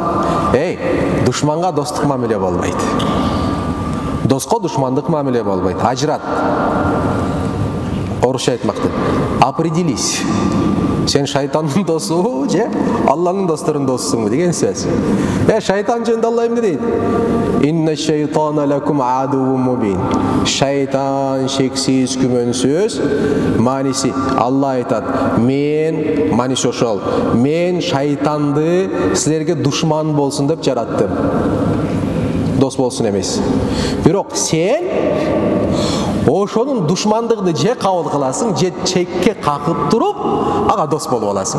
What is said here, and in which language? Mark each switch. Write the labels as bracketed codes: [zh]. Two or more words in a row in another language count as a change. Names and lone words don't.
[ky] Душманга достук мамиле болбойт. Доско душмандык мамиле болбойт. Ажырат. Орусча айтмакты. [ru] Определись. [ky] Сен шайтандын досу же Алланын досторунун досусуңбу деген сөз. Шайтан жөнүндө Алла эмне дейт? [ar] إن الشيطان لكم عدو مبين. [ky] Шайтан шексиз күмөнсүз маниси. Алла айтат, мен маниси ошол. Мен шайтанды силерге душман болсун деп жараттым. Дос болсун эмес. Бирок сен ошонун душмандыгын же кабыл кыласың, же чекке какып туруп, ага дос болуп аласың.